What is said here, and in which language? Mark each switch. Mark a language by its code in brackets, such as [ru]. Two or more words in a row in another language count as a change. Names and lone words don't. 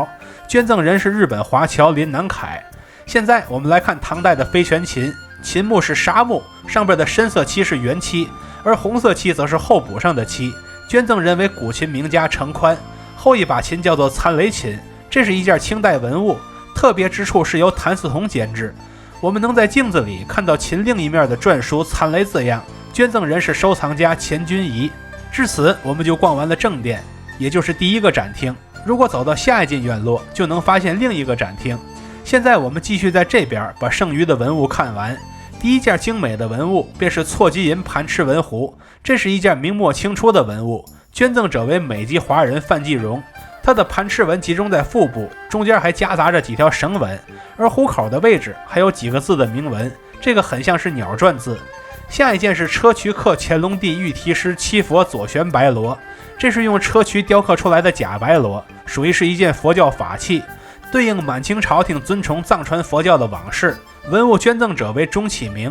[zh] 捐贈人是日本华侨林南凱。現在我們來看唐代的飞泉琴，琴木是砂木，上邊的深色漆是原漆，而紅色漆則是後补上的漆。捐贈人為古琴名家程寬。后一把琴叫做参雷琴，這是一件清代文物，特別之處是由譚嗣同監制。我們能在鏡子裡看到琴另一面的篆書參雷字樣。捐贈人是收藏家錢君儀。至此我們就逛完了正殿，也就是第一個展廳。如果走到下一進院落，就能發現另一個展廳。現在我們繼續在這邊把剩餘的文物看完。第一件精美的文物便是錯金銀盘赤紋壺，這是一件明末清初的文物，捐贈者為美籍華人范繼榮。它的盘赤紋集中在腹部，中間還夾雜着幾條繩紋，而壺口的位置還有幾個字的銘文，這個很像是鳥篆字。下一件是硨磲刻乾隆帝御題詩七佛左旋白螺，這是用硨磲雕刻出來的假白螺，屬於是一件佛教法器，對應滿清朝廷尊崇藏傳佛教的往事。文物捐贈者為鍾啟明。